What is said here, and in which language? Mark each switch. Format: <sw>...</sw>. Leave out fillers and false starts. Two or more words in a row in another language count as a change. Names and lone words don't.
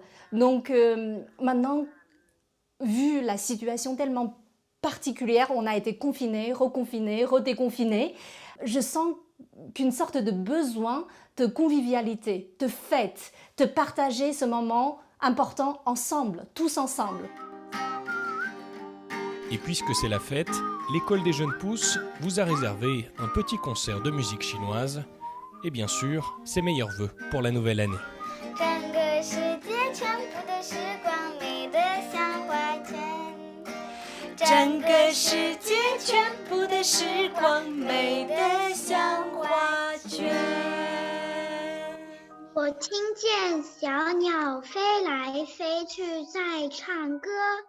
<fr>Donc maintenant, vu la situation tellement particulière, on a été confinés, reconfinés, redéconfinés, je sens qu'une sorte de besoin de convivialité, de fête, de partager ce moment important ensemble, tous ensemble. Et puisque c'est la fête, l'école des jeunes pousses vous a réservé un petit concert de musique chinoise et bien sûr, ses meilleurs vœux pour la nouvelle année.</fr> <zh>整个世界全部的时光美得像画卷。我听见小鸟飞来飞去在唱歌。</zh>